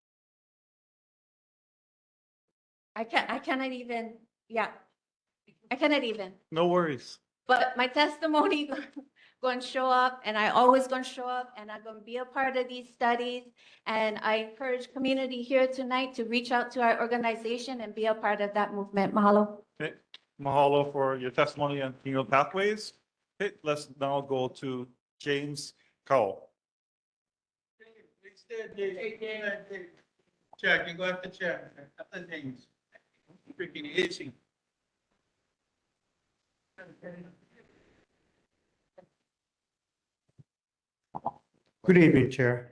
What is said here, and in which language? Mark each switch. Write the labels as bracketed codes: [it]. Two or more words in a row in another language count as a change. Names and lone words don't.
[en] I cannot even, yeah, I cannot even. No worries. But my testimony going to show up, and I always going to show up, and I'm going to be a part of these studies. And I encourage community here tonight to reach out to our organization and be a part of that movement. Mahalo. Okay, mahalo for your testimony on King Pathways. Okay, let's now go to James Cowell. Chair, can go after chair, after names. Freaking itching. Good evening, Chair.